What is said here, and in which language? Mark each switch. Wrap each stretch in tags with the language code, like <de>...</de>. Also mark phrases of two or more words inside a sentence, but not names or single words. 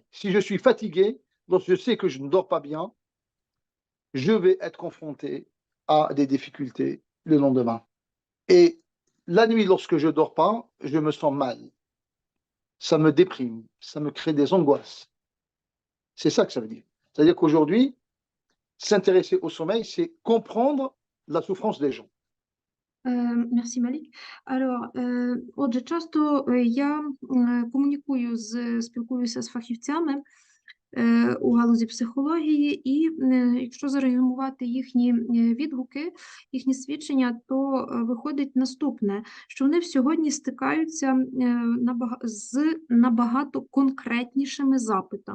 <fr>Si je suis fatigué, donc je sais que je ne dors pas bien, je vais être confronté à des difficultés le lendemain. Et la nuit, lorsque je ne dors pas, je me sens mal. Ça me déprime, ça me crée des angoisses. C'est ça que ça veut dire. C'est-à-dire qu'aujourd'hui, s'intéresser au sommeil, c'est comprendre la souffrance des gens.</fr> <uk>Мерсі, Малік. Отже, часто я спілкуюся з фахівцями у галузі психології, і якщо зарезюмувати їхні відгуки, їхні свідчення, то виходить наступне, що вони сьогодні стикаються з набагато конкретнішими запитами.</uk>